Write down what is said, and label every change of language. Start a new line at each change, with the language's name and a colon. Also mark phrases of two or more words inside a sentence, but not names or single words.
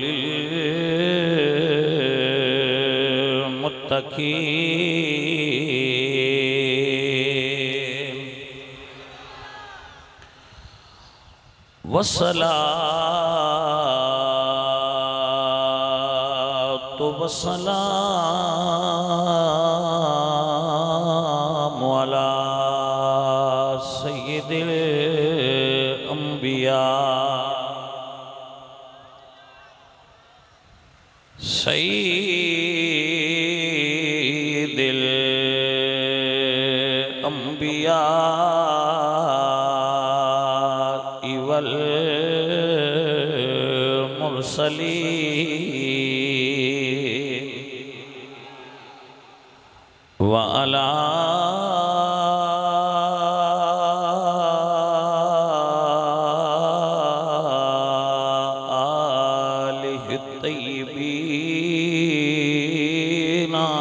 Arabic: للمتقین والصلاة والسلام على سید الانبیاء سید الانبیاء والمرسلین وعلى آلہ الطیبین